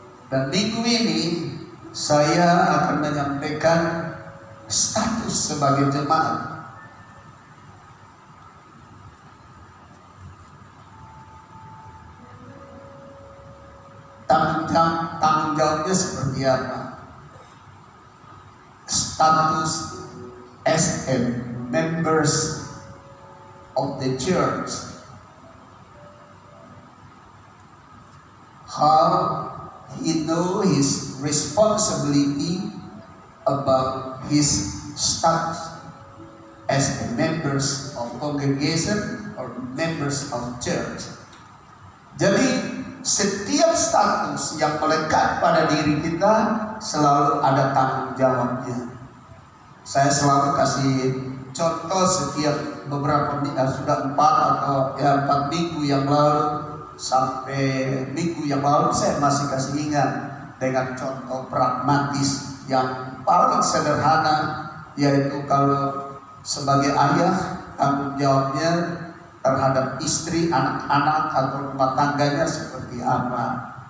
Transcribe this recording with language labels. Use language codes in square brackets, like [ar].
[id] Dan minggu ini saya akan menyampaikan status sebagai jemaat. Tanggung jawabnya seperti apa? [en] Status as a members of the church. How he know his responsibility about his status as a members of congregation or members of church. [id] Jadi setiap status yang melekat pada diri kita selalu ada tanggung jawabnya. Saya selalu kasih contoh setiap beberapa sudah 4 atau 4 minggu yang lalu sampai minggu yang lalu saya masih kasih ingat dengan contoh pragmatis yang paling sederhana, yaitu kalau sebagai ayah tanggung jawabnya terhadap istri, anak-anak atau rumah tangganya seperti apa.